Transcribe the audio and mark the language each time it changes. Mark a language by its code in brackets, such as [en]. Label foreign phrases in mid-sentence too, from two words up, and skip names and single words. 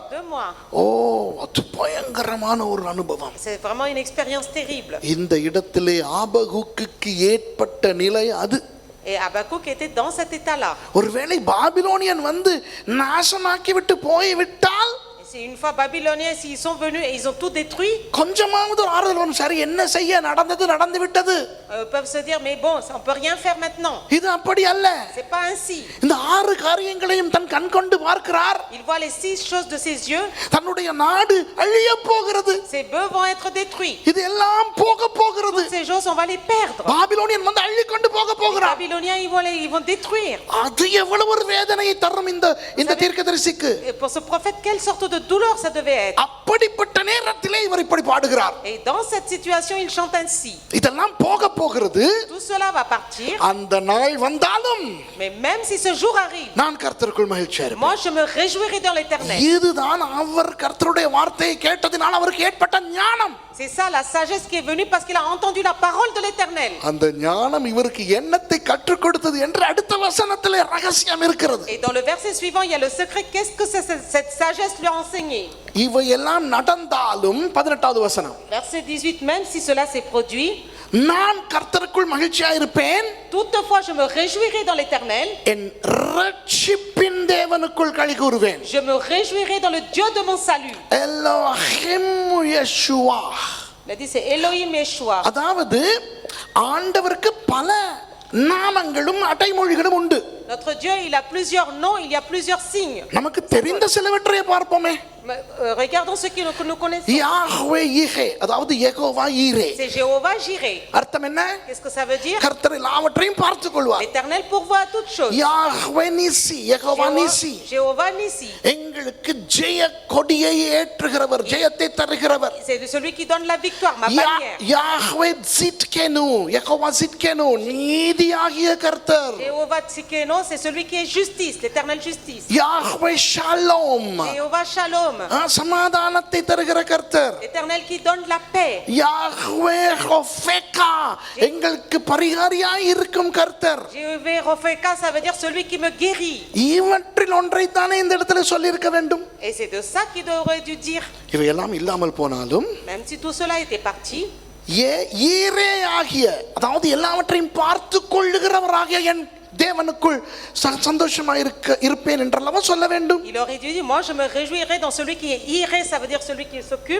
[fr] 2 mois. [ta] ஓ அது பயங்கரமான ஒரு அனுபவம். [fr] C'est vraiment une expérience terrible. [ta] இந்த இடத்திலே ஆபகுக்குக்கு ஏற்பட்ட நிலை அது. [fr] Et Habakkuk était dans cet état-là. [ta] ஒருவேளை பாபிலோனியன் வந்து நாசமாக்கி விட்டு போய் விட்டால், [fr] C'est une fois babyloniens s'ils sont venus et ils ont tout détruit, [ta] கொஞ்சமாவது ஆறுதல் வரும். சரி என்ன செய்ய, நடந்து விட்டது. [fr] peuvent se dire mais bon, on peut rien faire maintenant. [ta] இது அப்படி அல்ல. [fr] C'est pas ainsi. [ta] இந்த 6 காரியங்களையும் தன் கண் கொண்டு பார்க்கிறார். [fr] Il voit les 6 choses de ses yeux. [ta] தன்னுடைய நாடு அழிய போகிறது. [fr] Ces bœufs vont être détruits. [ta] இது எல்லாம் போக போகிறது. [fr] Toutes ces choses on va les perdre. [ta] பாபிலோனியன் வந்து அள்ளி கொண்டு போக [fr] Les [ta] போகிறார். [fr] babyloniens ils vont détruire. [ta] அது எவ்வளவு ஒரு வேதனையை தரும் இந்த தீர்க்கதரிசிக்கு. [fr] Et pour ce prophète quelle sorte de douleur ça devait être. [ta] அப்படிப்பட்ட நேரத்திலே இவர் இப்படி பாடுகிறார். [fr] Et dans cette situation il chante ainsi. [ta] இதெல்லாம் போக போகிறது. [fr] Tout cela va partir. [ta] அந்த நாள் வந்தாலும் [fr] Mais même si ce jour arrive, [ta] நான் கர்த்தருக்குள் மகிழ்ச்சியா இருப்பேன். [fr] moi je me réjouirai dans l'Éternel. [ta] இதுதான் அவர் கர்த்தருடைய வார்த்தையை கேட்டதினால் அவருக்கு ஏற்பட்ட ஞானம். [fr] C'est ça la sagesse qui est venue parce qu'il a entendu la parole de l'Éternel. [ta] அந்த ஞானம் இவருக்கு எண்ணத்தை கற்றுக் கொடுத்தது என்று அடுத்த வசனத்திலே ரகசியம் இருக்கிறது. [fr] Et dans le verset suivant il y a le secret. Qu'est-ce que cette sagesse lui a enseigné? [ta] இவையெல்லாம் நடந்தாலும் 18வது வசனம். [fr] Verset 18 même si cela s'est produit, [ta] நான் கர்த்தருக்குள் மகிழ்ச்சியா இருப்பேன். [fr] toutefois je me réjouirai dans l'Éternel. [ta] என் இரட்சிப்பின் தேவனுக்குள் களி கூறுவேன். [fr] Je me réjouirai dans le Dieu de mon salut. [ta] எலோஹிம் யெஷுவா. [fr] Il a dit c'est Elohim Yeshua. [ta] அதாவது ஆண்டவருக்கு பல நாமங்களும் அடைமொழிகளும் உண்டு. [fr] Notre Dieu il a plusieurs noms, il y a plusieurs signes. [ta] நமக்கு தெரிந்த சிலவற்றை பார்ப்போமே. [fr] Regardons ceux que nous connaissons. [ta] யாஹ்வே ஈரே, அதாவது யெகோவா ஈரே. [fr] C'est Jéhovah Jireh. [ta] அர்த்தம் என்ன? [fr] Qu'est-ce que ça veut dire? [ta] கர்த்தர் எல்லாவற்றையும் பார்த்துக் கொள்வார். [fr] L'Éternel pourvoit à toutes choses. [ta] யாஹ்வே நிசி, யெகோவா நிசி. [fr] Jéhovah Nissi. [ta] எங்களுக்கு ஜெய கொடியை ஏற்றுகிறவர், ஜெயத்தை தருகிறவர். [fr] C'est celui qui donne la victoire, ma bannière. [ta] யாஹ்வே ஸிட்கேனு, யெகோவா ஸிட்கேனு, நீதியாகிய கர்த்தர். [fr] Jéhovah Tsikeno, c'est celui qui est justice, l'Éternel justice. [ta] யாஹ்வே ஷாலோம், [fr] Jéhovah Shalom. [ta] சமாதானத்தை தருகிற கர்த்தர். [fr] L'Éternel qui donne la paix. [ta] யாஹ்வே ரொஃபேகா, எங்களுக்கு பரிகாரியாய் இருக்கும் கர்த்தர். [fr] Jéhovah Ropheka, ça veut dire celui qui me guérit. [ta] இவற்றில் ஒன்றை தானே இந்த இடத்துல சொல்லி இருக்க வேண்டும். [fr] Et c'est de ça qu'il aurait dû dire. [ta] இவையெல்லாம் இல்லாமல் போனாலும் [fr] Même si tout cela était parti, [ta] ஈரே ஆகிய, அதாவது எல்லாவற்றையும் பார்த்து கொள்ளுகிறவராகிய என் தேவனுக்குள் சந்தோஷமாக இருப்பேன் என்றல்லவா சொல்ல வேண்டும். [fr] il aurait dû dire moi je me réjouirai dans celui qui est iré, ça veut dire celui qui s'occupe.